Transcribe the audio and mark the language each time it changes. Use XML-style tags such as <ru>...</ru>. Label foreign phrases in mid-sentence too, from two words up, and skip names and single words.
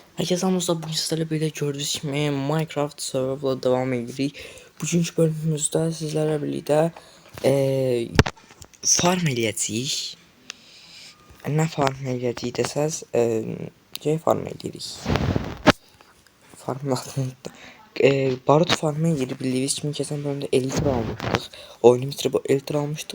<tr>Herkese selamlar. Bugün sizlerle birlikte gördüğünüz kimi Minecraft serverla devam edirik.</tr> <az>Bugünkü bölümümüzdə sizlərlə birlikte farm eləyəcəyik. Nə farm eləyəcəyik desəz, farm eləyirik. Farmın barut farmı eləyirik. Bildiyiniz kimi keçən bölümdə elitra almışdıq. Oyunu bitirib o elitra almışdıq.</az>